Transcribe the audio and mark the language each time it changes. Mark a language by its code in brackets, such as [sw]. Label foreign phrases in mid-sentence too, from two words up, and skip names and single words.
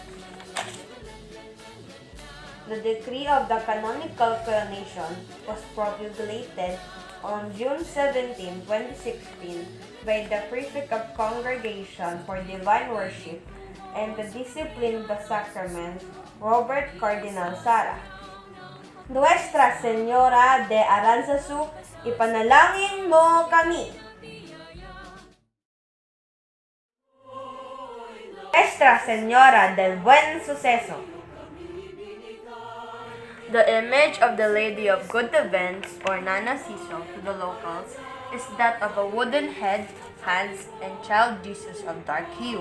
[en] The decree of the canonical coronation was promulgated on June 17, 2016 by the Prefect of Congregation for Divine Worship and the Discipline of the Sacraments, Robert Cardinal Sara. [tl] Nuestra Señora de Aranzazu, ipanalangin mo kami. Nuestra Señora del Buen Suceso. [en] The image of the Lady of Good Events, or Nana Siso to the locals, is that of a wooden head, hands, and child Jesus of dark hue.